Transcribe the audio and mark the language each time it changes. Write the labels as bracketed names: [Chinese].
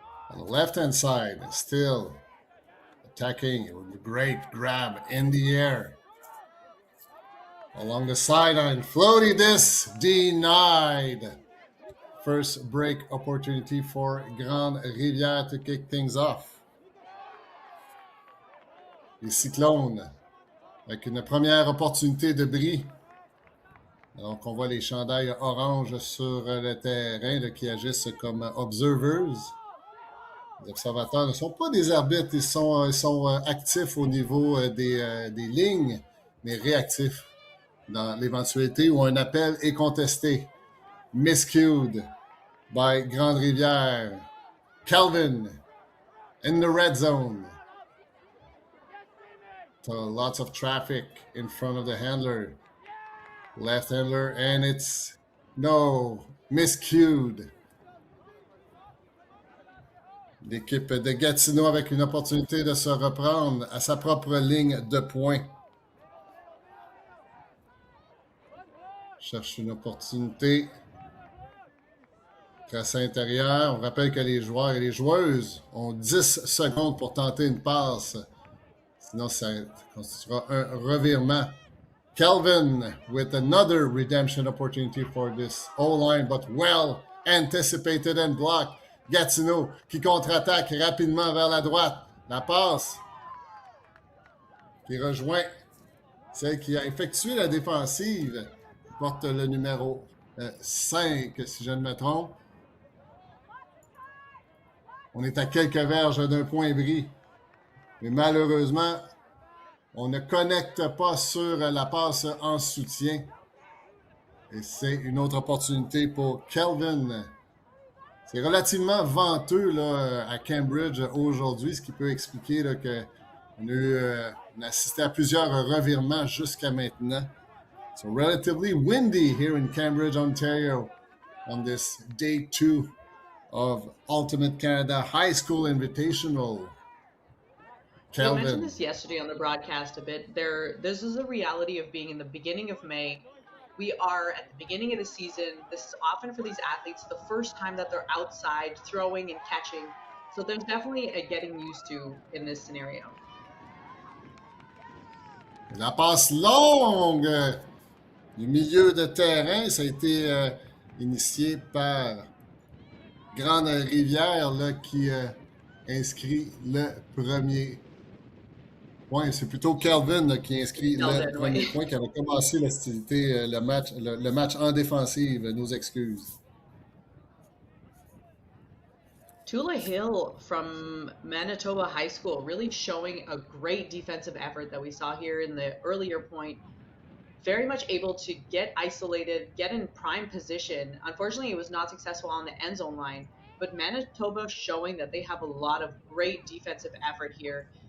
[English] On the left-hand side, still attacking. Great grab in the air. Along the sideline, floaty disc denied. First break opportunity for Grand-Rivère to kick things off. [French] Les Cyclones, avec une première opportunité de bris. Donc, on voit les chandails orange sur le terrain là, qui agissent comme observers. Les observateurs ne sont pas des arbitres, ils sont actifs au niveau des lignes, mais réactifs dans l'éventualité où un appel est contesté. [English] Miscued by Grand-Rivère. Kelvin in the red zone. So lots of traffic in front of the handler. Left handler, and it's miscued. [French] L'équipe de Gatineau avec une opportunité de se reprendre à sa propre ligne de points. Cherche une opportunité. Tracé intérieur. On rappelle que les joueurs et les joueuses ont 10 secondes pour tenter une passe. Sinon, ça constituera un revirement. [English] Kelvin with another redemption opportunity for this O-line, but well anticipated and blocked. [French] Gatineau qui contre-attaque rapidement vers la droite. La passe qui rejoint celle qui a effectué la défensive, qui porte le numéro 5, si je ne me trompe. On est à quelques verges d'un point bris. Mais malheureusement, on ne connecte pas sur la passe en soutien. Et c'est une autre opportunité pour Kelvin. C'est relativement venteux là, à Cambridge aujourd'hui, ce qui peut expliquer qu'on a assisté à plusieurs revirements jusqu'à maintenant. [English] So relatively windy here in Cambridge, Ontario on this day 2 of Ultimate Canada High School Invitational. Kelvin. We mentioned this yesterday on the broadcast a bit. This is a reality of being in the beginning of May. We are at the beginning of the season. This is often for these athletes the first time that they're outside throwing and catching. So there's definitely a getting used to in this scenario. [French] La passe longue du milieu de terrain, ça a été initié par Grand-Rivère là, qui inscrit le premier point. C'est plutôt Kelvin là, qui inscrit le premier point, qui avait commencé l'hostilité, le match en défensive. Nos excuses. [English] Tula Hill from Manitoba High School really showing a great defensive effort that we saw here in the earlier point. Very much able to get isolated, get in prime position. Unfortunately, it was not successful on the end zone line, but Manitoba showing that they have a lot of great defensive effort here.